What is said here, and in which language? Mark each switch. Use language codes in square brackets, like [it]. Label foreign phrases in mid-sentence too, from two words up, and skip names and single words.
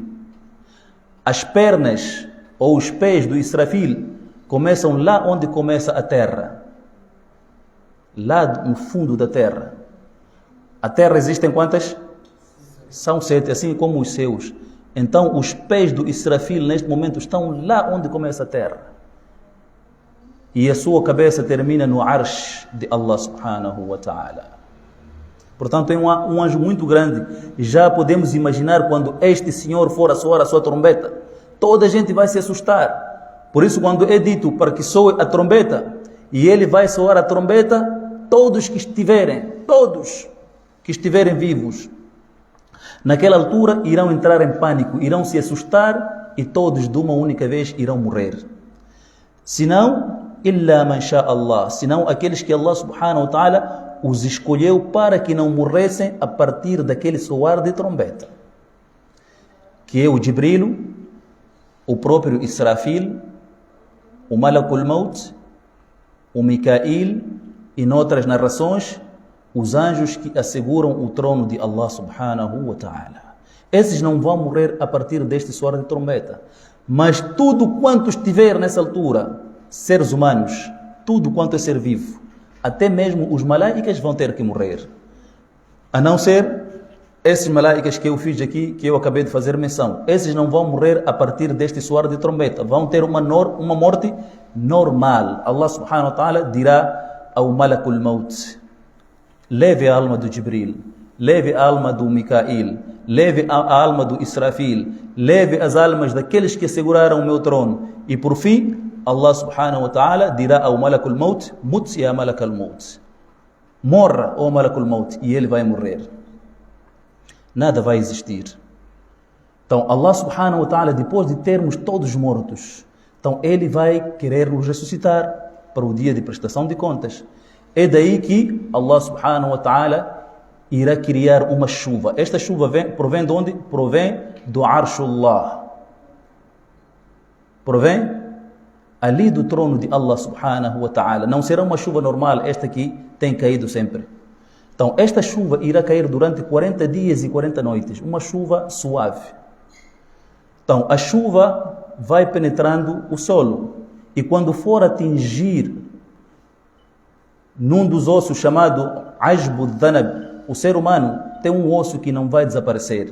[pt] As pernas ou os pés do Israfil começam lá onde começa a terra, lá no fundo da terra. A terra existem quantas? São 7, assim como os seus. Então os pés do Israfil neste momento estão lá onde começa a terra. E a sua cabeça termina no arsh de [ar] الله سبحانه وتعالى. [pt] Portanto, é um anjo muito grande. Já podemos imaginar quando este senhor for a soar a sua trombeta, toda a gente vai se assustar. Por isso, quando é dito para que soe a trombeta, e ele vai soar a trombeta, todos que que estiverem vivos, naquela altura irão entrar em pânico, irão se assustar e todos de uma única vez irão morrer. Senão, [ar] إلا من شاء الله, [pt] senão aqueles que [ar] الله سبحانه وتعالى [pt] os escolheu para que não morressem a partir daquele soar de trombeta, que é o Jibril, o próprio Israfil, o Malakul Maut, o Mikail e, noutras narrações, os anjos que asseguram o trono de [ar] الله سبحانه وتعالى. [pt] Esses não vão morrer a partir deste soar de trombeta. Mas tudo quanto estiver nessa altura, seres humanos, tudo quanto é ser vivo, até mesmo os malaicas vão ter que morrer. A não ser esses malaicas que eu fiz aqui, que eu acabei de fazer menção. Esses não vão morrer a partir deste soar de trombeta. Vão ter uma morte normal. [ar] الله سبحانه وتعالى [pt] dirá ao Malakul Maut: leve a alma do Jibril, leve a alma do Mikail, leve a alma do Israfil, leve as almas daqueles que asseguraram o meu trono. E por fim, [ar] الله سبحانه وتعالى [pt] dirá ao Malakul Maut: [ar] مت يا ملك الموت, [pt] morra, ó Malakul Maut, e ele vai morrer. Nada vai existir. Então [ar] الله سبحانه وتعالى, [pt] depois de termos todos mortos, então ele vai querer nos ressuscitar para o dia de prestação de contas. É daí que [ar] الله سبحانه وتعالى [pt] irá criar uma chuva. Esta chuva provém de onde? Provém do Arshullah. Provém ali do trono de [ar] الله سبحانه وتعالى. [pt] Não será uma chuva normal, esta que tem caído sempre. Então esta chuva irá cair durante 40 dias e 40 noites. Uma chuva suave. Então a chuva vai penetrando o solo. E quando for atingir num dos ossos chamado [ar] عجب الذنب, [pt] o ser humano tem um osso que não vai desaparecer.